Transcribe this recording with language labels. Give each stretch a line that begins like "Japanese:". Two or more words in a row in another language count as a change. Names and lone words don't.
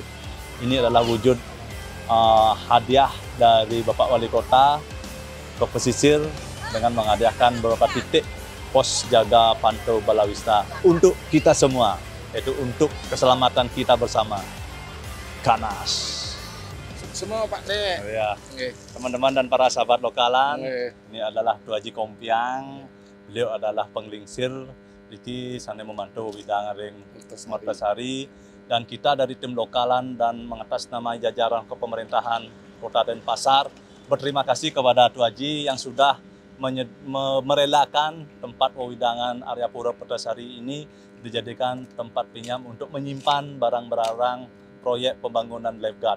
Indonesian: Ini adalah wujud hadiah dari Bapak Wali Kota ke pesisir dengan menghadiahkan beberapa titik pos jaga Pantai Balawista untuk kita semua, yaitu untuk keselamatan kita bersama. Ganas. Semua Pak Dek. Ya. Teman-teman dan para sahabat lokalan, ini adalah Tuaji Kompiang. Beliau adalah penglingsir Diki Sane membantu bidang ring Mertasari, dan kita dari tim lokalan dan mengatasnamai jajaran kepemerintahan Kota Denpasar berterima kasih kepada Tuaji yang sudah merelakan tempat wewidangan area Pura Mertasari ini dijadikan tempat pinjam untuk menyimpan barang-barang proyek pembangunan lifeguard.